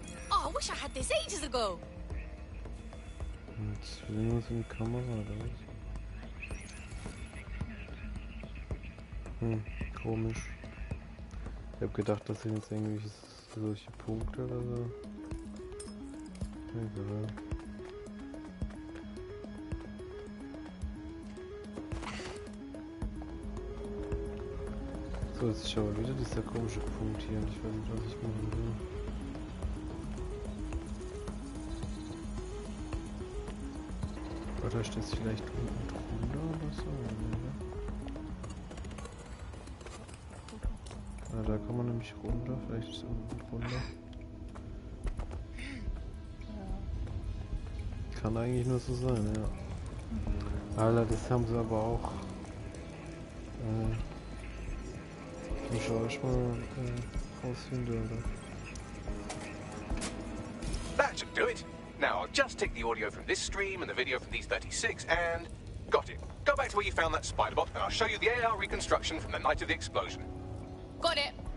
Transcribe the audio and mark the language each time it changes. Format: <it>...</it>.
<en>Oh, I wish I had this ages ago.</en> <de>Jetzt will nur so eine Kamera oder was? Komisch. Ich hab gedacht, das sind jetzt irgendwie solche Punkte oder so. Egal. So, jetzt ist aber wieder dieser komische Punkt hier und ich weiß nicht, was ich machen will. Oder steht es vielleicht unten drunter oder so? Ja, da kann man nämlich runter, vielleicht ist es unten drunter. Kann eigentlich nur so sein, ja. Alter, das haben sie aber auch. Schau ich mal rausfinden, oder?</de> <en>That should do it. Now I'll just take the audio from this stream and the video from these 36 and... Got it. Go back to where you found that spider bot and I'll show you the AR reconstruction from the night of the explosion. Got it.</en>